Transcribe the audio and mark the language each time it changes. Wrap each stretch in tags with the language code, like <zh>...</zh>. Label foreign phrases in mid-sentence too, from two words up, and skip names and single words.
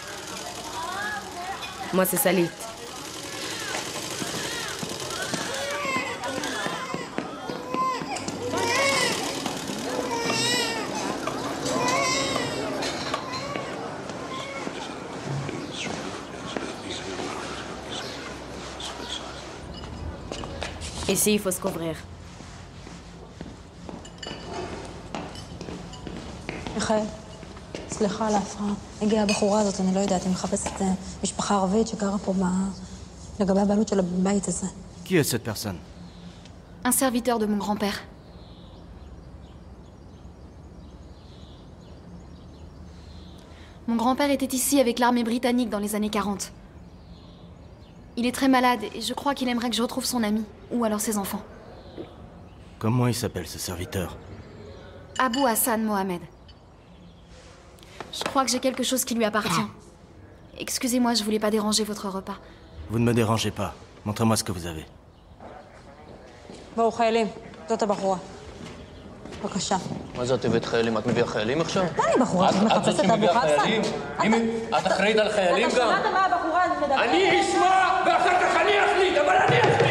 <fr>Moi, c'est Salit. Ici, il faut se couvrir.</fr> <he>خير סליחה על ההפרעה. הגיעה הבחורה הזאת, אני לא יודעת, היא מחפשת משפחה ערבית שגרה פה לגבי הבעלות של הבית הזה.</he> <fr>Qui est cette personne? Un serviteur de mon grand-père. Mon grand-père était ici avec l'armée britannique dans les années 40. Il est très malade et je crois qu'il aimerait que je retrouve son ami, ou alors ses enfants. Comment il s'appelle ce serviteur? Abou Hassan Mohamed. Je crois que j'ai quelque chose qui lui appartient. Excusez-moi, je voulais pas déranger votre repas. Vous ne me dérangez pas. Montrez-moi ce que vous avez.</fr> <he>בואו חיילים, זאת הבחורה. בבקשה. מה זאת הבאת חיילים? את מביאה חיילים עכשיו? אני בחורה שמחפשת את אבו חסן. את אחראית על חיילים גם? אתה שמעת מה הבחורה מדברת? אני אשמע ואחר כך אני אחליט, אבל אני אחליט!</he>